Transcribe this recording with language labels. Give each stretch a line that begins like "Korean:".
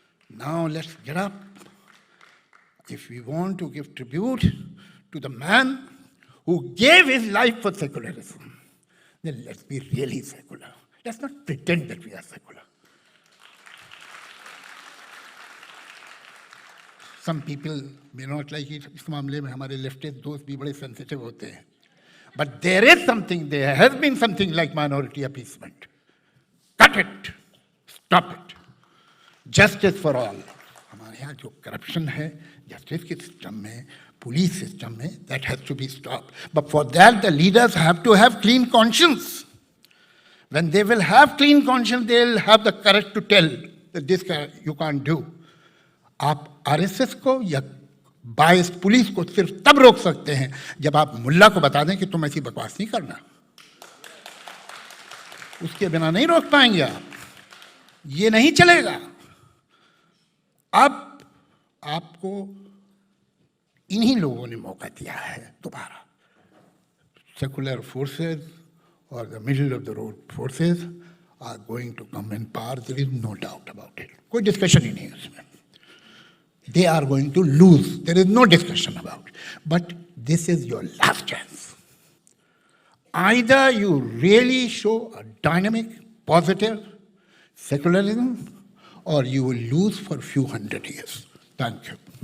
English: Now let's get up. If we want to give tribute to the man who gave his life for secularism, then let's be really secular. Let's not pretend that we are secular. Some people may not like it.
Hindi: इस मामले में हमारे leftist दोस्त भी बड़े sensitive होते हैं.
English: But there is something, there has been something like minority appeasement. Cut it. Stop it. Justice for all.
Hindi: हमारे यहाँ जो corruption है, justice के system में,
English: police system में, that has to be stopped. But for that, the leaders have to have clean conscience. When they will have clean conscience, they will have the courage to tell that this you can't do.
Hindi: आप RSS को या बायस police को सिर्फ तब रोक सकते हैं जब आप मुल्ला को बता दें कि तुम ऐसी बकवास नहीं करना. उसके बिना नहीं रोक पाएंगे आप. ये नहीं चलेगा. अब आपको इन्हीं लोगों ने मौका दिया है दोबारा.
English: Secular forces और the middle of the road forces are going to come in power. There is no doubt about it.
Hindi: कोई डिस्कशन ही नहीं है उसमें.
English: They are going to lose. There is no discussion about it. But this is your last chance. Either you really show a dynamic, positive secularism, or you will lose for a few hundred years. Thank you.